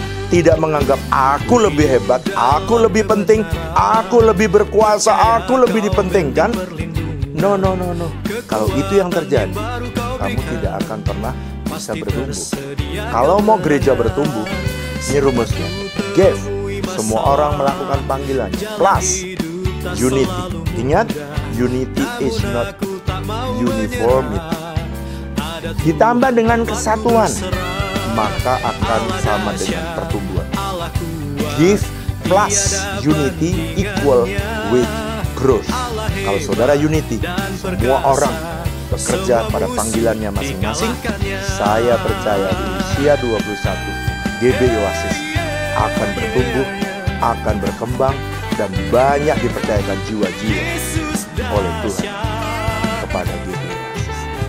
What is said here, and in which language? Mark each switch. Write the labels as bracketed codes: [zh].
[id] Tidak menganggap aku lebih hebat, aku lebih penting, aku lebih berkuasa, aku lebih dipentingkan. [en] No. [id] Kalau itu yang terjadi, kamu tidak akan pernah bisa bertumbuh. Kalau mau gereja bertumbuh, ini rumusnya. Give, semua orang melakukan panggilan. Plus, unity. Ingat, [en] unity is not uniformity. [id] Ditambah dengan kesatuan, maka akan sama dengan pertumbuhan. [en] Give plus unity equal with growth. [id] Kalau saudara unity, semua orang bekerja pada panggilannya masing-masing, saya percaya di usia 21, GBI Oasis akan bertumbuh, akan berkembang, dan banyak dipercayakan jiwa-jiwa oleh Tuhan kepada GBI Oasis.